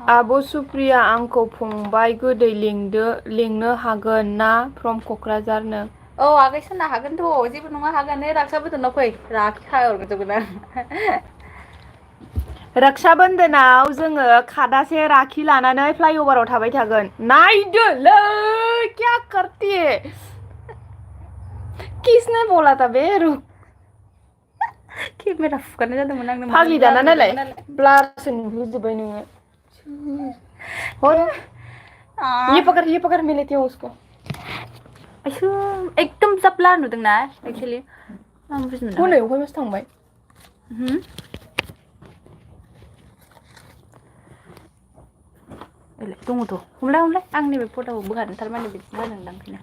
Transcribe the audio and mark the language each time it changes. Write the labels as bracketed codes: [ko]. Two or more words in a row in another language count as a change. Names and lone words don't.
[brx] आब' सुप्रिया आंखौ फंबाय गोदै लिंनो हागोन ना फ्रम क'क्राझारनो औ आगै सोनो हागोनथ' जेबो नङा हागोन राक्सा बोदोनाव फै राखि खाहरजोबगोन आं रक्षा बन्दोनाव जोङो खादासे राखि लानानै फ्लाइअभाराव थाबाय थागोन नायदोलै [hi] क्या करती है किसने बोला था बे रुक [brx] केमेरा फुगारनाय जादोंमोन आंनो माने फाग्लि ब्लार दाना नायलाय नुदोंमोन नालाय ब्लारसो नुहोजोब्बाय नोङो [hi] ये पकड़ मैं लेती हूँ उसको [brx] आयसो एकदम जा ब्लार नुदोंना एक्चुअली आं बुजि मोनाखै हनै अहायबासो थांबाय दङथ' हमलाय आं नैबे फट'खौ बोखारनो थारमाने बिदि जादोंदां ओंखायनो